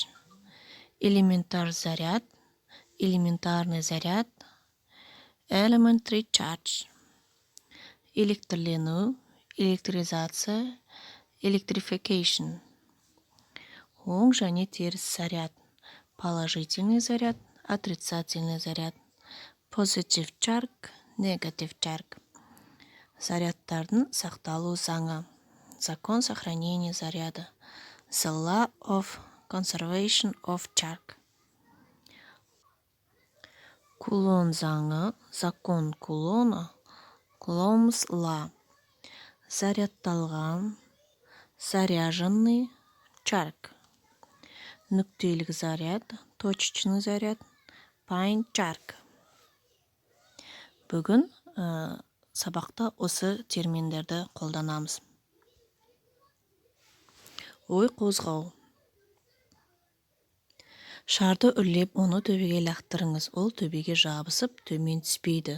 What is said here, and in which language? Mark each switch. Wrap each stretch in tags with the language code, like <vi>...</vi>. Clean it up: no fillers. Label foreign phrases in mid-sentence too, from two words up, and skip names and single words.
<kk>элементар заряд,</kk> <ru>элементарный заряд,</ru> <en>elementary charge,</en> <kk>электрлену, электризация, electrification, оң және теріс заряд,</kk> <ru>положительный заряд, отрицательный заряд,</ru> <en>positive charge, negative charge,</en> <kk>зарядтардың сақталу заңы,</kk> <ru>закон сохранения заряда,</ru> <en>the law of conservation of charge,</en> <kk>Кулон заңы,</kk> <ru>закон Кулона,</ru> <en>Coulomb's law,</en> <kk>зарядталған, заряженный, charge, нүктелік заряд,</kk> <ru>точечный заряд,</ru> <en>point charge.</en> <kk>Бүгін сабақта осы терминдерді қолданамыз. Ой қозғау. Шарды үрлеп, оны төбеге лақтырыңыз. Ол төбеге жабысып, төмен түспейді.</kk>